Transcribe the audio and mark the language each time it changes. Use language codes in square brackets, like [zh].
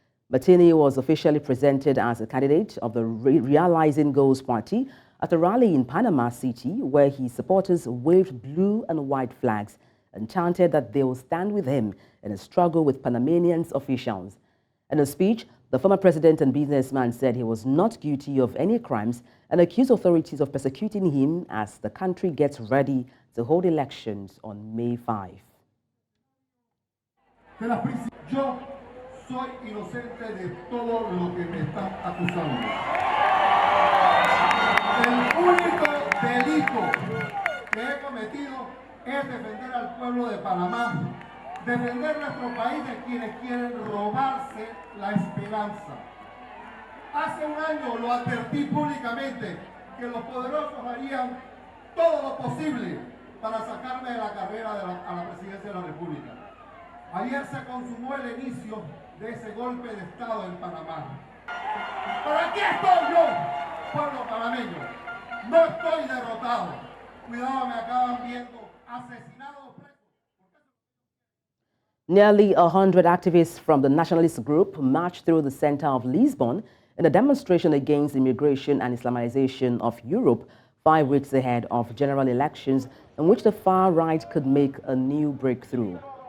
[en] Martinelli was officially presented as a candidate of the Realizing Goals Party at a rally in Panama City, where his supporters waved blue and white flags and chanted that they will stand with him in a struggle with Panamanian officials. In a speech, the former president and businessman said he was not guilty of any crimes and accused authorities of persecuting him as the country gets ready to hold elections on May 5. [es] Yo soy inocente de todo lo que me están acusando. El único delito que he cometido es defender al pueblo de Panamá, defender nuestro país de quienes quieren robarse la esperanza. Hace un año lo advertí públicamente que los poderosos harían todo lo posible para sacarme de la carrera a la presidencia de la República. Ayer se consumó el inicio de ese golpe de Estado en Panamá. Pero aquí estoy yo, pueblo panameño. No estoy derrotado. Cuidado, me acaban viendo asesinado. [en] Nearly 100 activists from the nationalist group marched through the center of Lisbon in a demonstration against immigration and Islamization of Europe 5 weeks ahead of general elections in which the far right could make a new breakthrough.